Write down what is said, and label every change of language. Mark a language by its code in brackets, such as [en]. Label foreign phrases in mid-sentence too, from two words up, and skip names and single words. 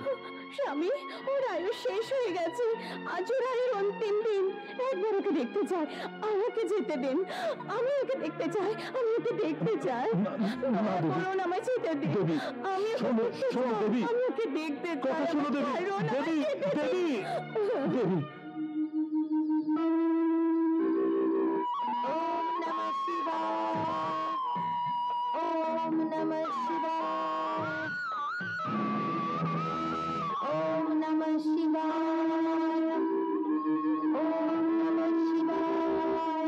[bn] স্বামী, ওর আয়ু শেষ হয়ে গেছে, আজ ওর আয়ুর অন্তিম দিন। একবার ওকে দেখতে চাই, আমাকে যেতে দিন। আমি ওকে দেখতে চাই, আমি ওকে দেখতে চাই। বলুন আমায় যেতে দিন। আমি ওকে দেখতে চাই। কথা শোনো দেবী, দেবী, দেবী, দেবী। ওম নমঃ শিবায়। ওম নমঃ শিবায়। ওম নমঃ শিবায়।